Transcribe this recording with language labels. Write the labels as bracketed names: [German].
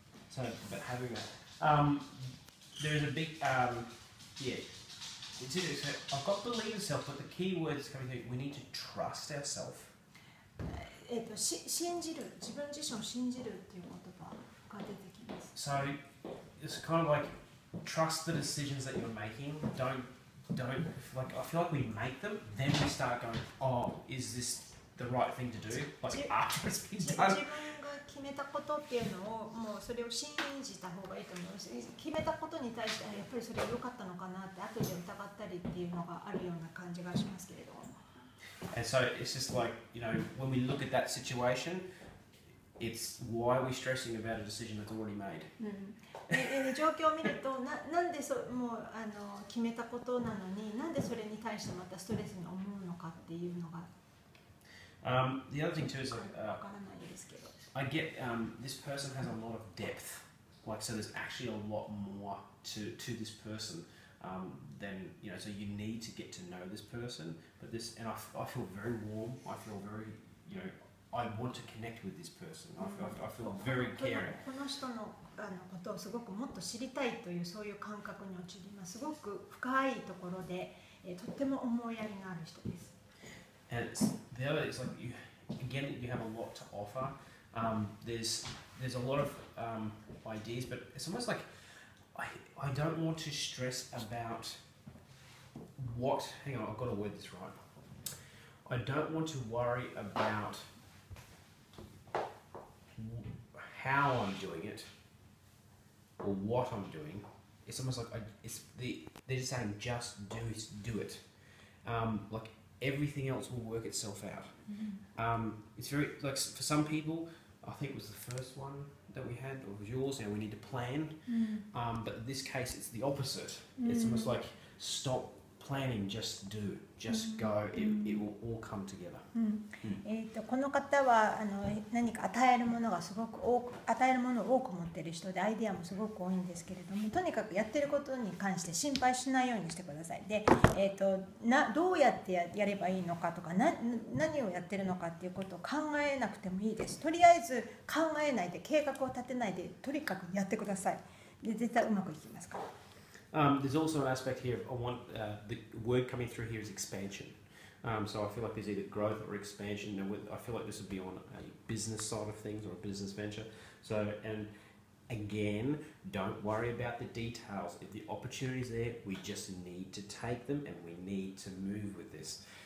[English] so, but having that, there is a big, I've got believe yourself, but the key word is coming here. We need to trust ourselves. [Japanese] 信じる、自分自身を信じるっていう言葉が出てきます。 [English] So it's kind of like trust the decisions that you're making. Don't like. I feel like we make them, then we start going, oh, is this the right thing to do? Like after it's been [Japanese] 自 [English] done. [Japanese] 分が決めたことっていうのをもうそれを信じた方がいいと思います。決めたことに対してやっぱりそれ良かったのかなって後で疑ったりっていうのがあるような感じがしますけれども。 [English] And so it's just like, when we look at that situation, it's why are we stressing about a decision that's already made? [Japanese] 状況を見るとなんでもう決めたことなのになんでそれに対してまたストレスに思うのかっていうのが [English] The other thing too is [Japanese] わからないですけど。 [English] I get this person has a lot of depth, like so there's actually a lot more to this person than so you need to get to know this person, but and I feel very warm, I feel very I want to connect with this person, I feel very caring. [Japanese] この人のことをすごくもっと知りたいというそういう感覚に陥ります。すごく深いところでとっても思いやりのある人です。 [English] And the other is like you have a lot to offer. There's a lot of ideas, but it's almost like I don't want to stress about what. Hang on, I've got to word this right. I don't want to worry about how I'm doing it or what I'm doing. It's almost like they're just saying just do it. Like everything else will work itself out. It's very like for some people, I think it was the first one that we had, or it was yours. We need to plan, but in this case, it's the opposite. It's almost like stop planning, just do, just go. It will all come together. [Japanese] この方は何か与えるものがすごく与えるものを多く持っている人でアイデアもすごく多いんですけれども、とにかくやってることに関して心配しないようにしてください。で、どうやってやればいいのかとか何をやってるのかっていうことを考えなくてもいいです。とりあえず考えないで計画を立てないでとにかくやってください。で絶対うまくいきますから。 [English] There's also an aspect here. I want the word coming through here is expansion. So I feel like there's either growth or expansion. I feel like this would be on a business side of things or a business venture. So, and again, don't worry about the details. If the opportunity's there, we just need to take them and we need to move with this.